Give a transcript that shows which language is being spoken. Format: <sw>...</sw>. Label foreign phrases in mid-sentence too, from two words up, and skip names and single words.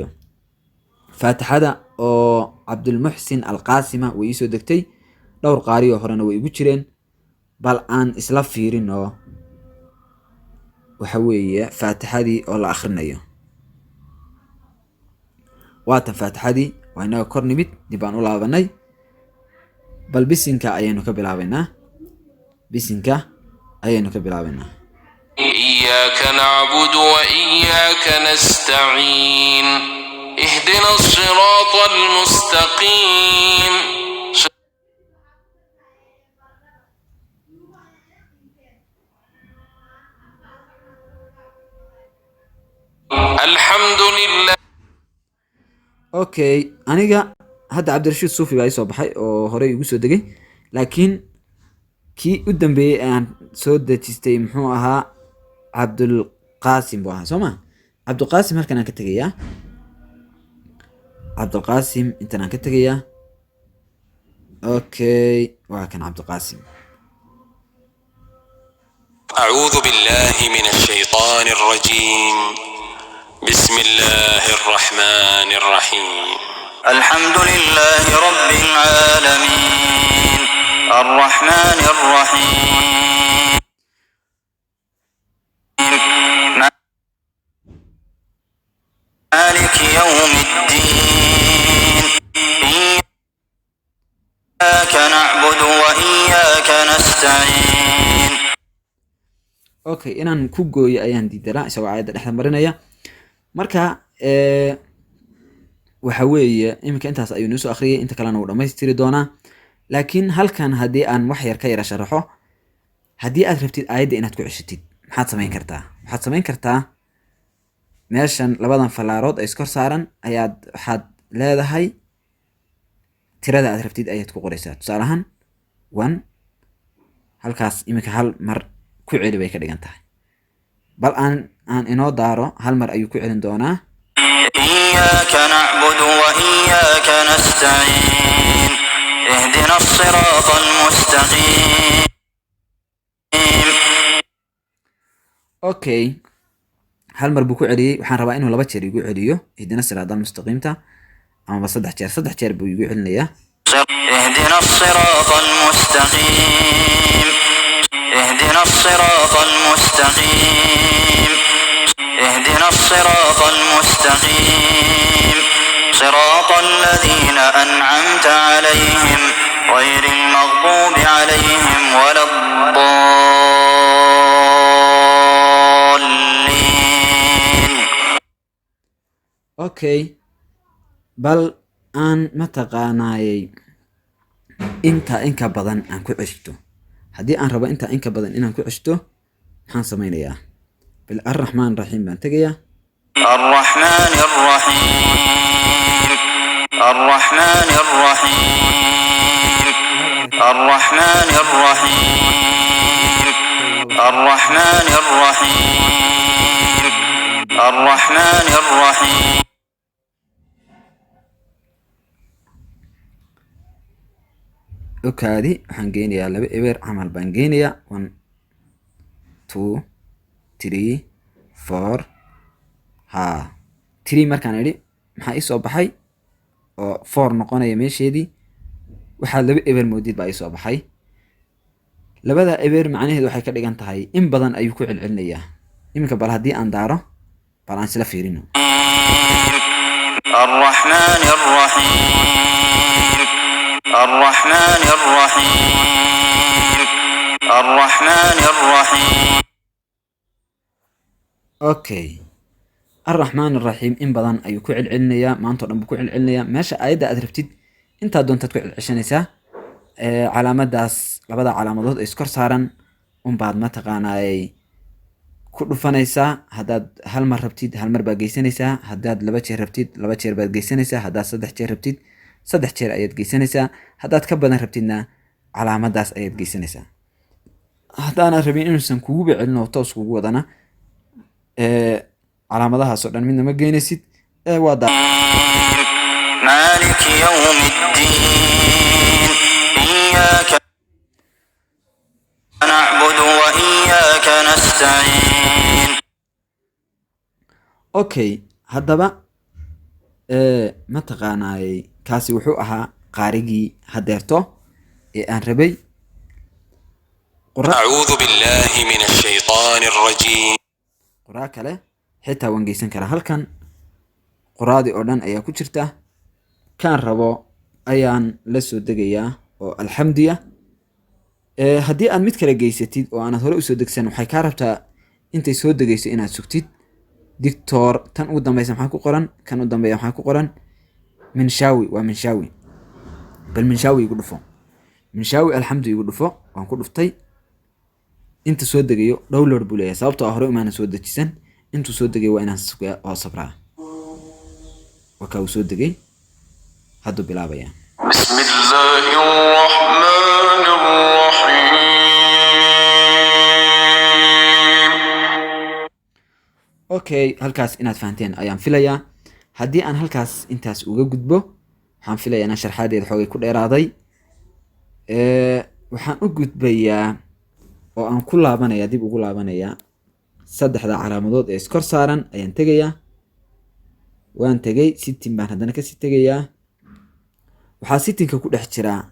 <so>faatixada oo cabdulmuxsin alqaasima way ii soo degtay, dhowr qaari oo horena way igu jireen, bal aan isla fiirino. waxa weeye faatixadii oo la akhrinayo. waatan faatixadii, waa inaga kor nimid, dib baan u laabanay. bal bisinka ayaynu ka bilaabaynaa.</so> <ar>إياك نعبد وإياك نستعين اهدنا الصراط المستقيم الحمد لله.</ar> <so>okay, aniga hadda cabdirashiid suufi baa ii soo baxay oo horey igu soo degay, laakiin kii u dambeeyey aan soo dejistay muxuu ahaa cabdulqaasim buu ahaa, soo ma? cabdulqaasim halkan aan ka tegayaa. cabdulqaasim intan aan ka tegayaa. okay, waa kan cabdulqaasim.</so> <ar>أعوذ بالله من الشيطان الرجيم بسم الله الرحمن الرحيم الحمد لله رب العالمين الرحمن الرحيم مالك يوم الدين إياك نعبد وإياك نستعين.</ar> <so>okay, inaan ku gooyo ayaan diidanaa isagoo aayadda dhexda marinaya. marka waxa weeye iminka intaas ayuu noo soo akhriyay, inta kalena wuu dhammaystiri doonaa. laakiin halkan haddii aan wax yar ka yara sharaxo, haddii aad rabtid aayadda inaad ku ceshatid, maxaad samayn kartaa? waxaad samayn kartaa meeshan labadan falaarood ay iskor saaran waxaad leedahay tirada aad rabtid ayaad ku qoraysaa. tusaale ahaan 1, halkaas iminka hal mar ku celi bay ka dhigan tahay. bal aan inoo daaro, hal mar ayuu ku celin doonaa.</so> <ar>إياك نعبد وإياك نستعين اهدنا الصراط المستقيم.</ar> <so>okay, hal mar buu ku celiyey. waxaan rabaa inuu 2 jeer igu celiyo</so> <ar>اهدنا الصراط المستقيم,</ar> <so>amaba 3 jeer buu igu celinayaa.</so> <ar>اهدنا الصراط المستقيم اهدنا الصراط المستقيم اهدنا الصراط المستقيم صراط الذين أنعمت عليهم غير المغضوب عليهم ولا الضالين.</ar> <so>okay, bal aan mataqaanaayay inka badan aan ku ceshto. haddii aan rabo inka badan inaan ku ceshto, maxaan samaynayaa? bil</so> <ar>الرحمن رحيم</ar> <so>baan tegayaa.</so> <ar>الرحمن الرحيم الرحمن الرحيم الرحمن الرحيم الرحمن الرحيم الرحمن الرحيم</ar> <so>okaadi waxaan geynayaa 2 eber camal baan geynayaa 1 2 3 4 ha 3 markaan idhi maxaa ii soo baxay oo 4 noqonaya meesheedii waxaa 2 eber moodid baa ii soo baxay labada eber macnaheedu waxay ka dhigan tahay in badan ayuu ku celcelinayaa iminka bal haddii aan daaro bal aan isla fiirino</so> <ar>الرحمن الرحيم الرحمن الرحيم الرحمن الرحيم</ar> <so>okay</so> <ar>الرحمن الرحيم</ar> <so>in badan ayuu ku celcelinayaa maanta oo dhan buu ku celcelinayaa meesha aayadda aad rabtid intaa doontaad ku celcelinaysaa calaamadaas labada calaamadood ee iskor saaran unbaad mataqaanaay ku dhufanaysaa haddaad hal mar rabtid hal mar baad geysanaysaa haddaad 2 jeer rabtid 2 jeer baad geysanaysaa haddaad 3 jeer rabtid 3 jeer ayaad geysanaysaa haddaad ka badan rabtidna calaamadaas ayaad geysanaysaa haddaanad rabin inuusan kuguba celin oo toos kugu wadana calaamadahaas oo dhan midna ma geynaysid waa</so> <ar>مالك يوم الدين إياك نعبد وإياك نستعين</ar> <so>okay haddaba mataqaanaay kaasi wuxuu ahaa qaarigii hadeerto ee aan rabay</so> <ar>أعوذ بالله من الشيطان الرجيم</ar> <so>qoraa kale xitaa waan geysan karaa halkan qoraadii oo dhan ayaa ku jirta kaan rabo ayaan la soo degayaa oo alxamdiya haddii aad mid kale geysatid oo aanad hore usoo degsan waxay kaa rabtaa intay soo degayso inaad sugtid dictor tan ugu dambeysa maxaa ku qoran kan u dambeeya maxaa ku qoran minshawi waa minshawi bal minshawi igu dhufo minshawi alxamdi igu dhufo waan ku dhuftay inta soo degayo download buu leeyahay sababtoo ah hore umaana soo dejisan intuu soo degay waa inaan sugaa oo sabraa waa kaa uu soo degay hadduu bilaabayaa</so> <ar>بسم الله الرحمن الرحيم</ar> <so>okay halkaas inaad fahanteen ayaan filayaa haddii aan halkaas intaas uga gudbo waxaan filayaa inaan sharxaadeeda xoogay ku dheeraaday waxaan u gudbayaa oo aan ku laabanayaa dib ugu laabanayaa 3 calaamadood ee iskor saaran ayaan tegayaa waan tegay sitting baan haddana kasii tegayaa waxaa sittingka ku dhex jira</so>